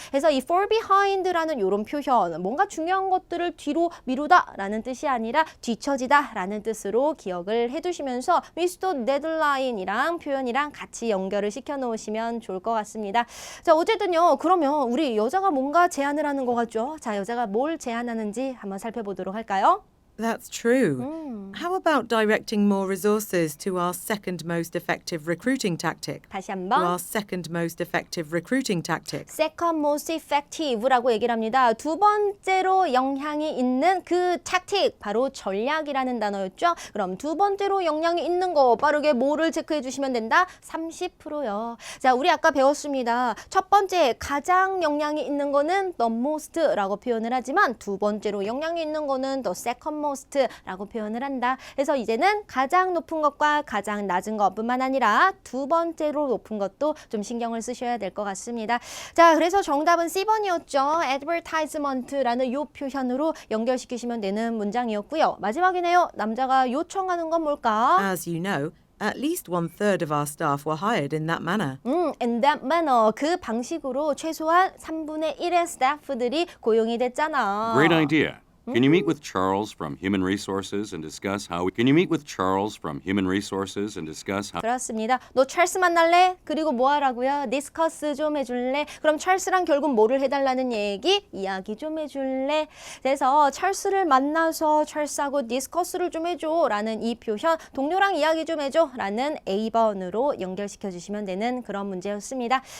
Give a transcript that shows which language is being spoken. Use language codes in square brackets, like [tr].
[ko] 그래서 이 fall behind라는 요런 표현 뭔가 중요한 것들을 뒤로 미루다 라는 뜻이 아니라 뒤처지다 라는 뜻으로 기억을 해두시면서 Mr. Deadline이랑 표현이랑 같이 연결을 시켜 놓으시면 좋을 것 같습니다. 자, 어쨌든요. 그러면 우리 여자가 뭔가 제안을 하는 것 같죠? 자, 여자가 뭘 제안하는지 한번 살펴보도록 할까요? [en] That's true. How about directing more resources to our second most effective recruiting tactic? [ko] 다시 [en] To [ko] 한번. [en] our second most effective recruiting tactic. Second most effective [ko] 라고 얘기를 합니다. 두 번째로 영향이 있는 그 tactic, 바로 전략이라는 단어였죠. 그럼 두 번째로 영향이 있는 거 빠르게 뭐를 체크해 주시면 된다? 30%요. 자, 우리 아까 배웠습니다. 첫 번째 가장 영향이 있는 거는 the most라고 표현을 하지만 두 번째로 영향이 있는 거는 [en] the second most [ko] 라고 표현을 한다. 그래서 이제는 가장 높은 것과 가장 낮은 것뿐만 아니라 두 번째로 높은 것도 좀 신경을 쓰셔야 될 것 같습니다. 자, 그래서 정답은 C번이었죠. advertisement라는 요 표현으로 연결시키시면 되는 문장이었고요. 마지막이네요. 남자가 요청하는 건 뭘까? [en] As you know, at least 1/3 of our staff were hired in that manner. In that manner. [ko] 그 방식으로 최소한 3분의 1의 스태프들이 고용이 됐잖아. [en] Great idea. Can you meet with Charles from Human Resources and discuss how Can you meet with Charles from Human Resources and discuss how [ko] 그렇습니다. 너 찰스 만날래? 그리고 뭐 하라고요? 디스커스 좀 해줄래? 그럼 찰스랑 결국 뭐를 해달라는 얘기? 이야기 좀 해줄래? 그래서 찰스를 만나서 찰스하고 디스커스를 좀 해줘 라는 이 표현, 동료랑 이야기 좀 해줘 라는 A번으로 연결시켜 주시면 되는 그런 문제였습니다.